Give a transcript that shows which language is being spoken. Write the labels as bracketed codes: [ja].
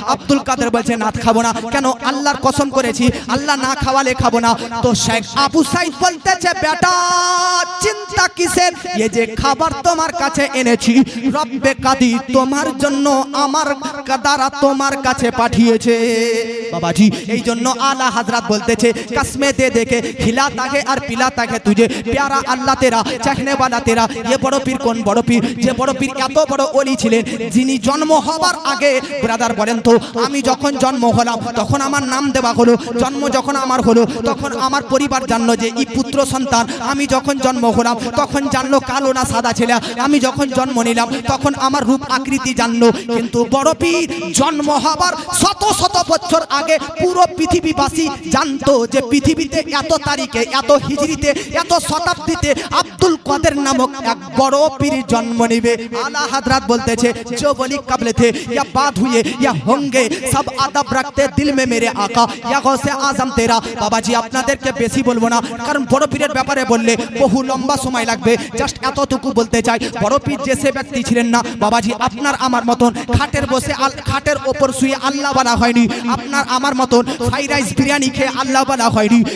[bn] আব্দুল কাদের বলছে না, খাবো না। কেন? আল্লাহর কসম করেছি, আল্লাহ না খাওয়ালে খাবো না। তো শেখ আবু সাইদ বলতেছে, বেটা চিন্তা কিসের? এই যে খাবার তোমার কাছে এনেছি, রব্বে কাদির তোমার জন্য আমার দ্বারা তোমার কাছে পাঠিয়েছে। বাবাজি, এই জন্য আলা হযরত বলতেছে, [hi] কসমে দে দেখে খিলাতা है और पिलाता है तुझे, प्यारा अल्लाह तेरा, चाहने वाला तेरा। ये बड़ो पीर [bn] কোন বড় পীর? যে বড় পীর এত বড় ওলি ছিলেন, যিনি জন্ম হবার আগে ব্রাদার বলেন তো, আমি যখন জন্ম হলাম তখন আমার নাম দেওয়া হলো, জন্ম যখন আমার হলো তখন আমার পরিবার জানলো যে এই পুত্র সন্তান। আমি যখন জন্ম হলাম তখন জানলো কালো না সাদা ছেলে। আমি যখন জন্ম নিলাম তখন আমার রূপ আকৃতি জানলো। কিন্তু বড় পীর জন্ম হবার শত শত বছর আগে পুরো পৃথিবীবাসী জানতো যে পৃথিবীতে এত তারিখে, এত হিজরিতে, এত শতাব্দীতে আব্দুল কাদের নামক এক বড় পীর জন্ম নেবে। [hi] आला हजरत बोलते थे, जो वली कबल थे या बाद हुए या होंगे, सब अदब रखते दिल में मेरे आका, या गौसे आजम तेरा। [bn] বাবাজি, আপনাদেরকে বেশি বলবো না, কারণ বড় পীরের ব্যাপারে বললে বহু লম্বা সময় লাগবে। জাস্ট এতটুকু বলতে চাই, বড় পীর যে সে ব্যক্তি ছিলেন না বাবাজি, আপনার আমার মতন খাটের বসে খাটের ওপর শুয়ে আল্লাহ বলা হয়নি। আপনার আমার মতন ফ্রাইড রাইস বিরিয়ানি খেয়ে আল্লাহ বলা হয়নি।